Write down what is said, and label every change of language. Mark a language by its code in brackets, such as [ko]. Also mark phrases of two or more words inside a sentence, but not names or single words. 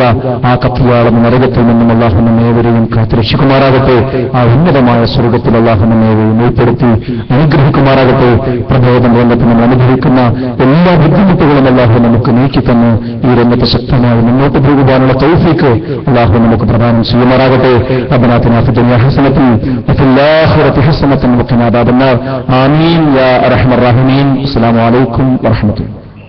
[ml] ആ കത്തിയാളം നരകത്തിൽ നിന്നും അല്ലാഹു നമ്മേവരെയും കാത്തുരക്ഷിക്കുമാറാകട്ടെ. ആ ഉന്നതമായ സ്വർഗത്തിൽ അല്ലാഹു നമ്മേവരെയും ഉൾപ്പെടുത്തി അനുഗ്രഹിക്കുമാറാകട്ടെ. പ്രബോധന രംഗത്ത് നമ്മൾ അനുഭവിക്കുന്ന എല്ലാ ബുദ്ധിമുട്ടുകളും അല്ലാഹു നമുക്ക് നീക്കിത്തന്ന് ഈ രംഗത്ത് ശക്തമായി മുന്നോട്ട് പോകുവാനുള്ള തൗഫീക്ക് അല്ലാഹു നമുക്ക് പ്രദാനം ചെയ്യുമാറാകട്ടെ. [ar] ربنا في الدنيا حسنة وفي الآخرة حسنة وقنا عذاب النار آمين يا أرحم الراحمين. السلام عليكم ورحمة الله.